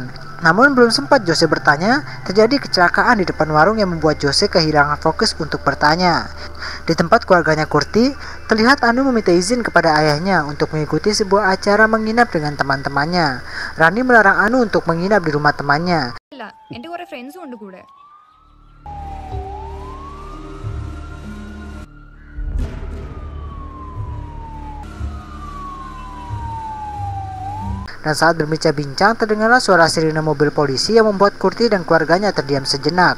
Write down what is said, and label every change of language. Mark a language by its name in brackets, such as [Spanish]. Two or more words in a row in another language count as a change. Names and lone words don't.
[Indonesian] Namun belum sempat Jose bertanya, terjadi kecelakaan di depan warung yang membuat Jose kehilangan fokus untuk bertanya. Di tempat keluarganya Kurti, terlihat Anu meminta izin kepada ayahnya untuk mengikuti sebuah acara menginap dengan teman-temannya. Rani melarang Anu untuk menginap di rumah temannya. [Malayalam] എന്റെ കുറെ ഫ്രണ്ട്സും ഉണ്ട് കൂടെ. [Indonesian] Dan saat berbincang-bincang, terdengarlah suara sirine mobil polisi yang membuat Kurti dan keluarganya terdiam sejenak.